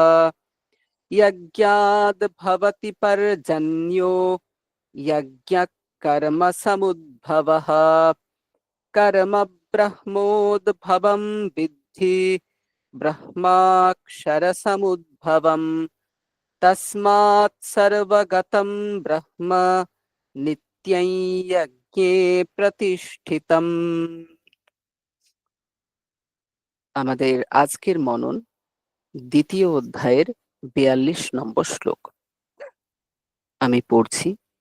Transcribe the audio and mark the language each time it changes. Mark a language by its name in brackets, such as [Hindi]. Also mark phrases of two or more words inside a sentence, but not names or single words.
[Sanskrit] यज्ञाद् भवति पर्जन्यो यज्ञः कर्मसमुद्भवः कर्म ब्रह्मोद्भवं विद्धि ब्रह्माक्षरसमुद्भवम् তস্মাৎ সর্বগতম ব্রহ্ম নিত্যং যজ্ঞে প্রতিষ্ঠিতম। [Bangla] আমাদের আজকের মনন দ্বিতীয় অধ্যায়ের 42 নম্বর শ্লোক। আমি পড়ছি।